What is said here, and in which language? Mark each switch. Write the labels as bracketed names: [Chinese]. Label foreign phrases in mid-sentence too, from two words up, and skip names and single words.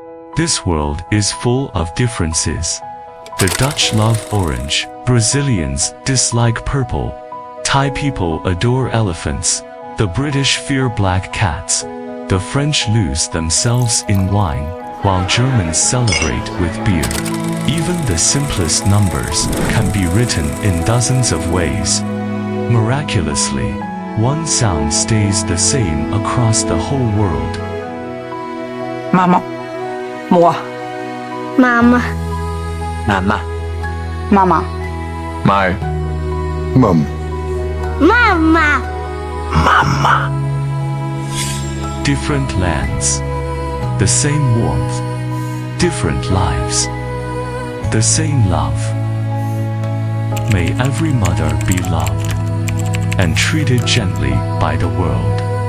[English] This world is full of differences. The Dutch love orange, Brazilians dislike purple, Thai people adore elephants, the British fear black cats, the French lose themselves in wine, while Germans celebrate with beer. Even the simplest numbers can be written in dozens of ways. Miraculously, one sound stays the same across the whole world. Mama. Mua. Mama. Mama. Mama. Mo. Mum. Mama. Mama. Different lands, the same warmth, different lives, the same love. May every mother be loved and treated gently by the world.